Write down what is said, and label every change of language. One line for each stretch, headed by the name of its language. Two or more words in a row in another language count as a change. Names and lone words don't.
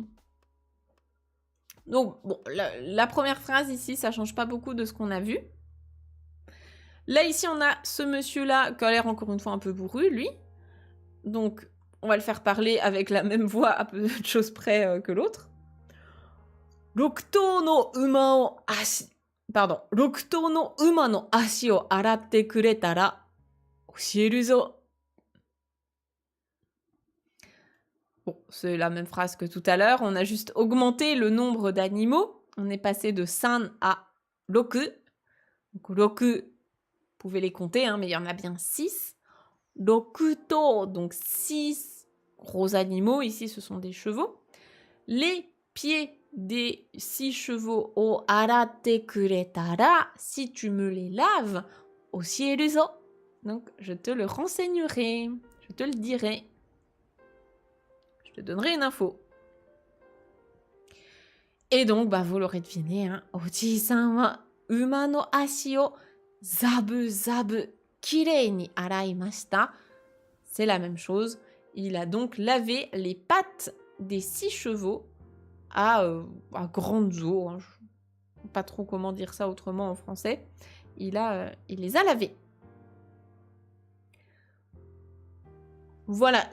French: Donc, bon, la première phrase ici, ça change pas beaucoup de ce qu'on a vu. Là, ici, on a ce monsieur-là qui a l'air encore une fois un peu bourru, lui. Donc, on va le faire parler avec la même voix à peu de choses près que l'autre.
Japanese: 6頭の馬を足、pardon, 6頭の馬の足を洗ってくれたら教えるぞ.
French: Bon, c'est la même phrase que tout à l'heure. On a juste augmenté le nombre d'animaux. On est passé de 5 à 6. Donc 6, vous pouvez les compter, hein, mais il y en a bien 6. 6頭, donc 6 gros animaux. Ici, ce sont des chevaux. Les pieds des 6 chevaux au
Japanese: 洗ってくれたら,
French: si tu me les laves,
Japanese: 教えるぞ.
French: Donc, je te le renseignerai. Je te le dirai. Je te donnerai une info. Et donc, bah, vous l'aurez deviné, hein,
Japanese: お爺さんは馬の足をざぶざぶ綺麗に洗いました.
French: C'est la même chose. Il a donc lavé les pattes des 6 chevaux à grandes eaux. Hein. Je ne sais pas trop comment dire ça autrement en français. Il les a lavés. Voilà.